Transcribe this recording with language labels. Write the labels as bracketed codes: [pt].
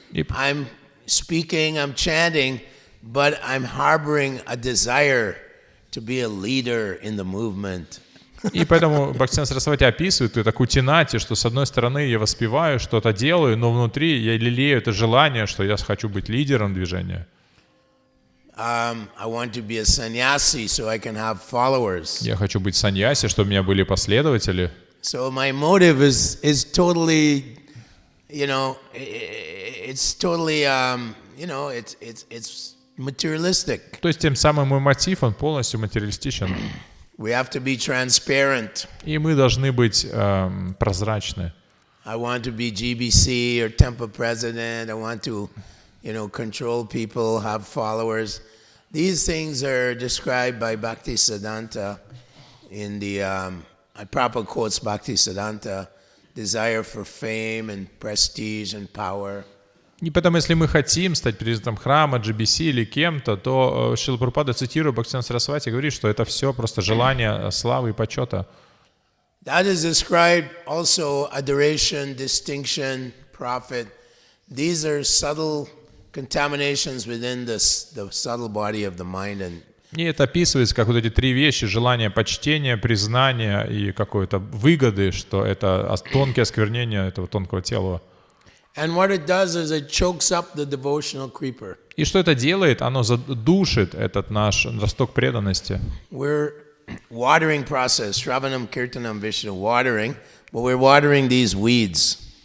[en] I'm speaking, I'm chanting, but I'm harboring a desire to be a leader in the movement. [ru] И поэтому Бхактисиddханта Сарасвати описывает это кутинати, что с одной стороны я воспеваю, что-то делаю, но внутри я лелею это желание, что я хочу быть лидером движения. [en] I want to be a sannyasi so I can have followers. [ru] Я хочу быть саньяси, чтобы у меня были последователи. [en] So my motive is totally, it's totally, it's materialistic. [ru] То есть тем самым мой мотив, он полностью материалистичен. [en] We have to be transparent. [ru] И мы должны быть прозрачны. [en] I want to be GBC or temple president. I want to, control people, have followers. These things are described by Bhaktisiddhanta in the, Prabhupada quotes Bhaktisiddhanta, desire for fame and prestige and power. [ru] И поэтому, если мы хотим стать президентом храма, GBC или кем-то, то Шрила Прабхупада, цитируя Бхактисиddханта Сарасвати, говорит, что это все просто желание славы и почета. [en] That is described also adoration, distinction, profit. These are subtle contaminations within the subtle body of the mind. [ru] И это описывается как вот эти три вещи: желание почтения, признания и какой-то выгоды, что это тонкие осквернения этого тонкого тела. [en] And what it does is it chokes up the devotional creeper. [ru] И что это делает? Оно задушит этот наш росток преданности. [en] We're watering process, Shravanam, Kirtanam, Vishnu, watering, but we're watering these weeds.